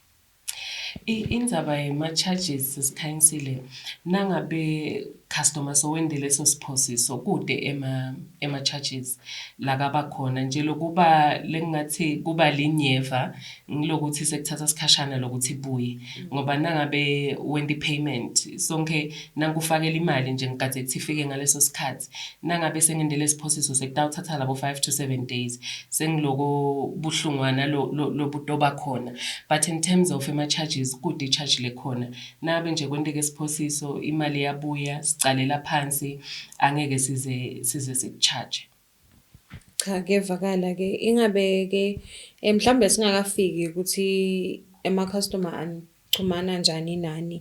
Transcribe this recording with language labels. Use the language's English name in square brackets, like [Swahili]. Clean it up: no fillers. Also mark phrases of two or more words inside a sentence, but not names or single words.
[Swati] Indzaba yema-charges sesikhanyisile nangabe customer sowende leso siphosiso kude ema-charges lakaba khona nje lokuba lengathi kuba linyeva ngilokuthi sekuthatha sikhashana lokuthi ibuye ngoba nangabe wende payment sonke nangufakela imali nje ngikade kuthi ifike ngaleso sikhathi nangabe sengendele siphosiso sekutawuthatha labo [English] 5 to 7 days [Swati] sengiloko buhlungwana lobutoba khona, [English] but in terms of [Swati] ama-charges kude i-charge lekhona nabe nje kwendeke siphosiso imali yabuya calela phansi angeke size sikucharge. Cha kuyevakala ke ingabe ke mhlambe singakafiki ukuthi ama-customer anchumana njani nani.